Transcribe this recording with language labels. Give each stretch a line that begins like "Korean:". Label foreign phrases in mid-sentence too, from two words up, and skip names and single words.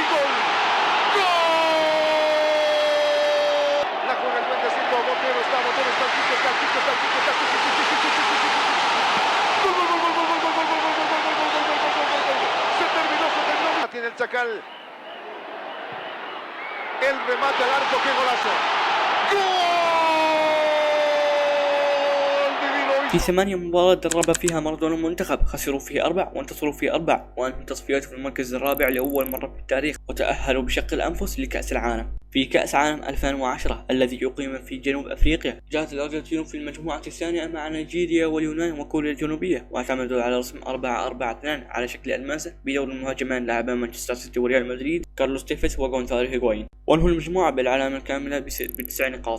Spanish: Gol. Tiene el Chacal. El remate al arco, qué golazo.
Arabic: في 8 مباريات درب فيها مارادونا المنتخب خسروا فيه 4 وانتصروا فيه 4 وانهوا تصفياته في المركز الرابع لأول مرة في التاريخ وتأهلوا بشق الأنفس لكأس العالم. في كأس عالم 2010 الذي يقيم في جنوب أفريقيا جاءت الأرجنتين في المجموعة الثانية مع نيجيريا واليونان وكوريا الجنوبية واعتمدوا على رسم 4-4-2 على شكل الماسة بدور المهاجمان لاعبان مانشستر سيتي وريال مدريد كارلوس تيفيس وغونزالو هيغوين وانهوا المجموعة بالعلامة الكاملة ب9 نقاط.